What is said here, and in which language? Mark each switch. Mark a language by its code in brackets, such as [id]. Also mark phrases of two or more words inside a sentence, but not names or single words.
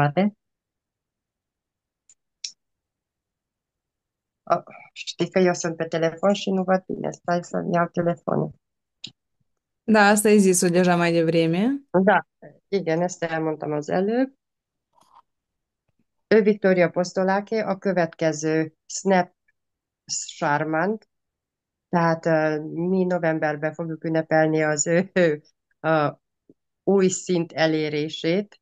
[ro] Da? Continuate. Știi că eu sunt pe telefon și nu văd bine. Stai să-mi iau telefonul. Da, asta ai zis-o deja mai devreme. Da, [hu] igen, ezt elmondtam az előbb. Ő Viktória Posztoláké, a következő Snap Charmant, tehát mi novemberben fogjuk ünnepelni az ő új szint elérését.